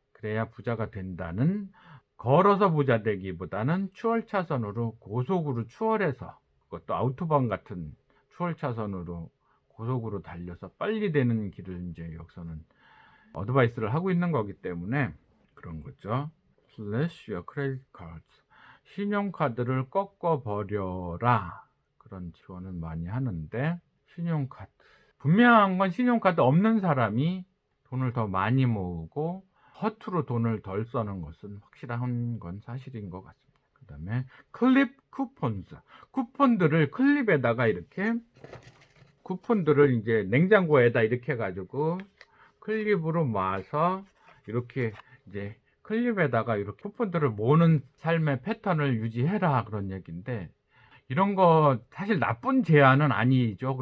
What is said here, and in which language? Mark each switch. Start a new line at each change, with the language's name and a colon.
Korean: 그래야 부자가 된다는 걸어서 부자 되기보다는 추월 차선으로 고속으로 추월해서 그것도 아우토반 같은 추월 차선으로 고속으로 달려서 빨리 되는 길을 이제 여기서는 어드바이스를 하고 있는 거기 때문에 그런 거죠.
English: Slash your credit cards.
Korean: 신용카드를 꺾어버려라. 그런 지원은 많이 하는데 신용카드. 분명한 건 신용카드 없는 사람이 돈을 더 많이 모으고 허투루 돈을 덜 써는 것은 확실한 건 사실인 것 같습니다. 그 다음에 클립 쿠폰즈. 쿠폰들을 클립에다가 이렇게 쿠폰들을 이제 냉장고에다 이렇게 해가지고 클립으로 모아서 이렇게 이제 클립에다가 이렇게 쿠폰들을 모으는 삶의 패턴을 유지해라 그런 얘기인데 이런 거 사실 나쁜 제안은 아니죠.